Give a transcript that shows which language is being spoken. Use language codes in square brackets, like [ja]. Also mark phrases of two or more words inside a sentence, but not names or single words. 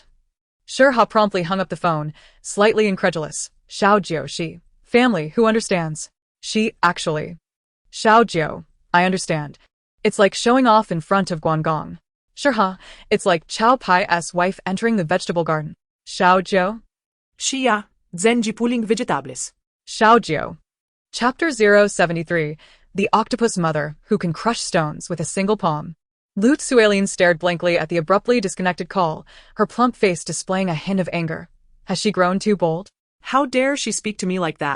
[en] Shi Ha promptly hung up the phone, slightly incredulous. Xiaojiu Shi. Family, who understands? She, actually. Xiaojiu, I understand. It's like showing off in front of Guangong. Shi Ha, it's like Chow Pai's wife entering the vegetable garden. Xiaojiu? Shi Ha, zenji pulling vegetables. Xiaojiu. Chapter 073, The Octopus Mother, Who Can Crush Stones with a Single Palm. Lu Tsuelin stared blankly at the abruptly disconnected call, her plump face displaying a hint of anger. Has she grown too bold? How dare she speak to me like that?